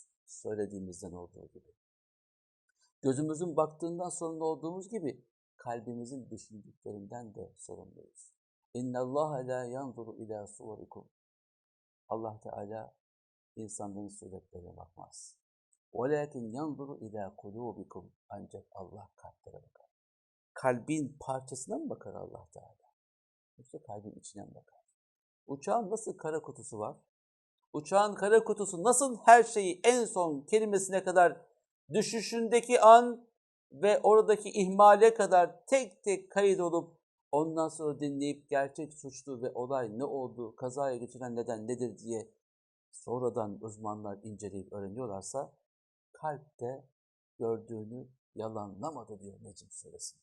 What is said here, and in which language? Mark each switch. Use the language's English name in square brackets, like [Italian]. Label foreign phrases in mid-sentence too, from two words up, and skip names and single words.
[Turkish] Söylediğimizden olduğu gibi. Gözümüzün baktığından sorumlu olduğumuz gibi kalbimizin düşündüklerinden de sorumluyuz. [Arabic] إن الله لا ينظر إلى صوركم. [Turkish] Allah Teala insanların suretlerine bakmaz. [Arabic] وَلَكِنْ يَنْظُرُ اِلَى قُلُوبِكُمْ. [Turkish] Ancak Allah kalplere bakar. Kalbin parçasına mı bakar Allah Teala? Yoksa kalbin içine mi bakar? Uçağın nasıl kara kutusu var? Uçağın kara kutusu nasıl her şeyi en son kelimesine kadar düşüşündeki an ve oradaki ihmale kadar tek tek kayıt olup ondan sonra dinleyip gerçek suçlu ve olay ne oldu, kazaya götüren neden nedir diye sonradan uzmanlar inceleyip öğreniyorlarsa, kalp de gördüğünü yalanlamadı diyor Necm suresinde.